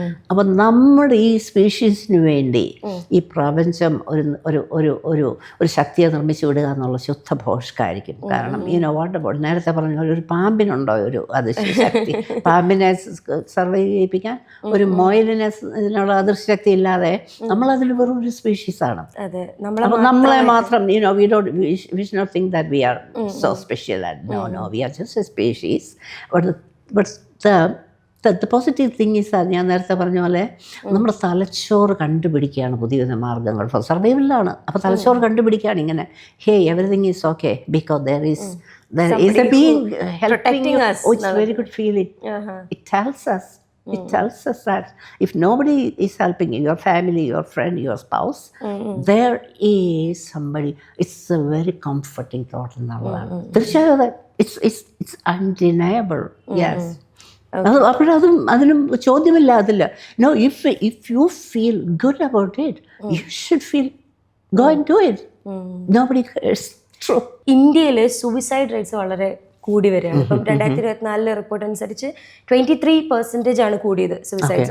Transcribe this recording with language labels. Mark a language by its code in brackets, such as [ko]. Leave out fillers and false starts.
[ml] അപ്പം നമ്മുടെ ഈ സ്പീഷീസിന് വേണ്ടി ഈ പ്രപഞ്ചം ഒരു ശക്തിയെ നിർമ്മിച്ചു വിടുക എന്നുള്ള ശുദ്ധ ഭോഷ്കായിരിക്കും. കാരണം വാട്ട് അബൌട്ട് നേരത്തെ പറഞ്ഞ ഒരു പാമ്പിനുണ്ടോ ഒരു അദൃശ്യ ശക്തി? പാമ്പിനെ സർവൈവ് ചെയ്യിപ്പിക്കാൻ ഒരു മുയലിനെ ഇതിനുള്ള അദൃശ്യ ശക്തി ഇല്ലാതെ നമ്മളതിൽ വെറും ഒരു സ്പീഷീസാണ്. അപ്പം നമ്മളെ മാത്രം [en] we should not think that we are so special. No, we are just a species. But the positive thing is that [ml] ഞാൻ നേരത്തെ പറഞ്ഞ പോലെ നമ്മുടെ തലച്ചോറ് കണ്ടുപിടിക്കുകയാണ് പുതിയ മാർഗ്ഗങ്ങൾ ഫോർ സർവൈവലാണ്. അപ്പോൾ തലച്ചോറ് കണ്ടുപിടിക്കുകയാണ് ഇങ്ങനെ, [en] Hey everything is okay because there is a being helping us. Oh, it's very good feeling. It tells us that if nobody is helping you, your family, your friend, your spouse, there is somebody. It's a very comforting thought [ml] എന്നുള്ളതാണ്. തീർച്ചയായും [en] it's undeniable. Yes. [ml] അപ്പോഴതും അതിനും ചോദ്യമില്ല. അതില്ല. [en] No, if you feel good about it, you should go and do it. Nobody cares. True. [ml] ഇന്ത്യയിൽ suicide rates വളരെ കൂടി വരികയാണ്. ഇപ്പം 2024 report അനുസരിച്ച് 23% ആണ് കൂടിയത് സൂയിസൈഡ്സ്.